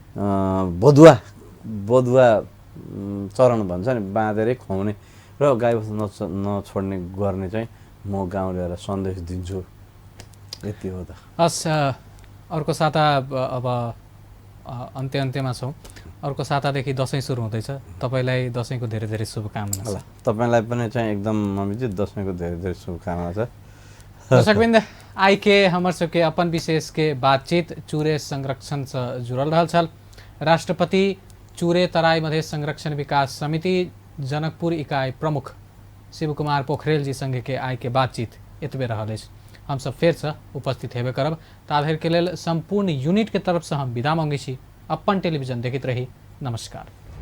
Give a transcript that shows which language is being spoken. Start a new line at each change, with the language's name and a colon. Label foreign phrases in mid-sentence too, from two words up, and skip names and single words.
Nepali: बदुवा चरण भन्छ नि बाँधेरै खुवाउने र गाईबस्तु नछोड्ने गर्ने चाहिँ म गाउँलेहरूलाई सन्देश दिन्छु यति हो त हस् अर्को साता अब अन्त्यमा छौँ अर्को सातादेखि दसैँ सुरु हुँदैछ तपाईँलाई दसैँको धेरै धेरै शुभकामना ल तपाईँलाई पनि चाहिँ एकदम मम्मीजी दसैँको धेरै धेरै शुभकामना छ
Maithili: दर्शकवृन्द आई के हमर सबके अपन विशेष के बातचीत चूरे संरक्षण से जुड़ल रहल छल राष्ट्रपति चूरे तराई मधेश संरक्षण विकास समिति जनकपुर इकाई प्रमुख शिव कुमार पोखरेल जी संगे के आई के बातचीत एतबे रहल अछि हम सब फेर से उपस्थित हेबे करब ताधर के लेल संपूर्ण यूनिट के तरफ से हम विदा मांगे छी अपन टेलीविजन देखित रही नमस्कार।